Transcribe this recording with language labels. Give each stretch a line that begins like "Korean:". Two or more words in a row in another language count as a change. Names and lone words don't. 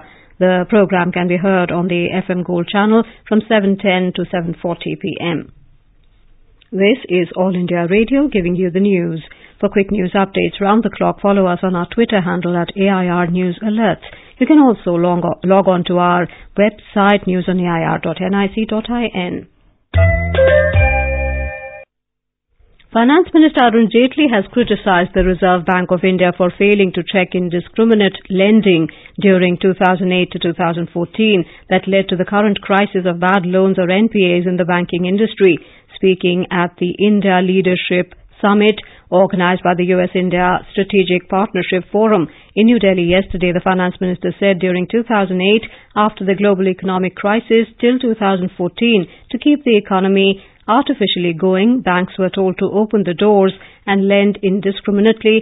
English: The program can be heard on the FM Gold channel from 7:10 to 7:40 p.m. This is All India Radio giving you the news. For quick news updates round the clock, follow us on our Twitter handle at AIR News Alerts. You can also log on to our website newsonair.nic.in. Finance Minister Arun Jaitley has criticised the Reserve Bank of India for failing to check indiscriminate lending during 2008 to 2014 that led to the current crisis of bad loans or NPAs in the banking industry. Speaking at the India Leadership Summit organized by the US-India Strategic Partnership Forum in New Delhi yesterday, the finance minister said during 2008, after the global economic crisis till 2014, to keep the economy artificially going, banks were told to open the doors and lend indiscriminately.